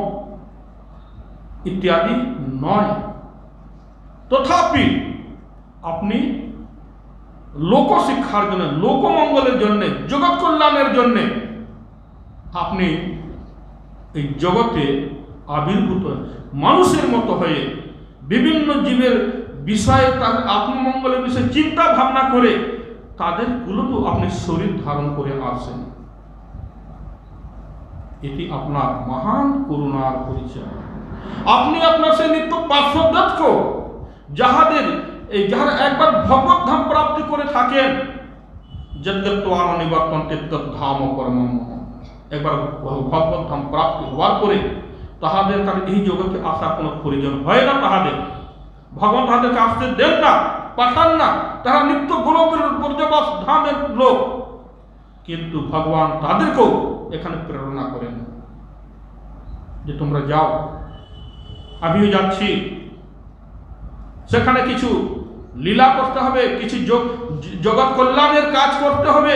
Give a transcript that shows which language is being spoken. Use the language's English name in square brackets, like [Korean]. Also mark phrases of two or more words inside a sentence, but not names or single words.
[Bangla] ইত্যাদি নয়, তথাপি আপনি লোক শিক্ষার জন্য, লোকমঙ্গলের জন্য, জগৎ কল্যাণের জন্য আপনি এই জগতে আবির্ভূত মানুষের মতো হয়ে বিভিন্ন জীবের বিষয়ে, তাদের আত্মমঙ্গলের বিষয়ে চিন্তা ভাবনা করে তাদের গুলো আপনি শরীর ধারণ করে আসেন। এটি আপনার মহান করুণার পরিচয়। আপনি আপনার সেই নিত্য পার্শ্বদত্ত যাহারা একবার ভগবত ধাম প্রাপ্তি করে থাকেন, [Sanskrit] যদ্যত্ত্বান নিবর্তন্তে তদ্ধাম পরমম, [Bangla] একবার ভগবত ধাম প্রাপ্তি হওয়ার পরে তাহাদের এই জগতে আসার কোনো প্রয়োজন হয় না। তাহাদের ভগবান তাহাদেরকে আসতে দেন না, পাঠান না, তারা নিত্য গোলকের ব্রজবাস ধামের লোক, কিন্তু ভগবান তাদেরকেও এখানে প্রেরণা করেন যে তোমরা যাও, আমিও যাচ্ছি, সেখানে কিছু লীলা করতে হবে, কিছু জগৎ কল্যাণের কাজ করতে হবে।